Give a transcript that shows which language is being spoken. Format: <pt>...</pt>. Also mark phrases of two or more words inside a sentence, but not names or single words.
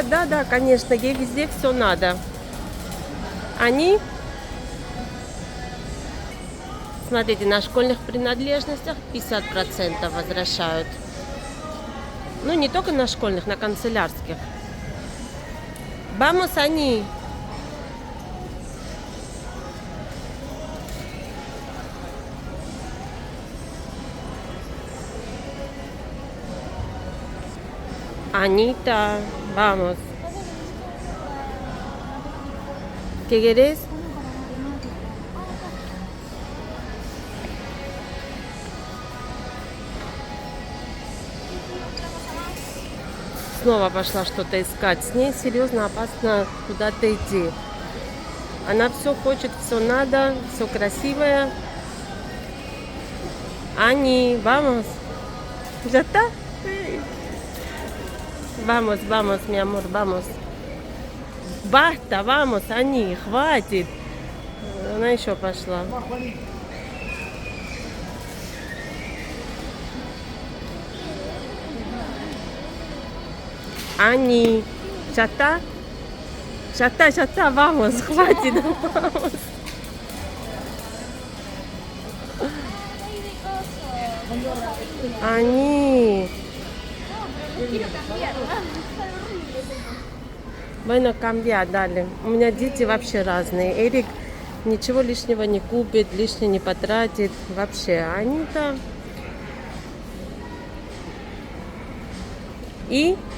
<ru>Да, конечно, ей везде все надо. Они, смотрите, на школьных принадлежностях 50% возвращают. Ну, не только на школьных, на канцелярских.</ru> <es>Vamos, они. Anita, vamos. ¿Qué querés?</es> <ru>Снова пошла что-то искать. С ней серьезно опасно куда-то идти. Она все хочет, все надо, все красивое.</ru> <es>Они, vamos. ¿Ya está? Vamos, mi amor, vamos. Basta, vamos,</es> <ru>они, хватит. Она еще пошла. Они,</ru> <es>ya está, vamos, хватит, vamos. Они. Bueno, cambiar,</es> <ru>дали. У меня дети вообще разные. Эрик ничего лишнего не купит, лишнего не потратит. Вообще, они-то... И...</ru>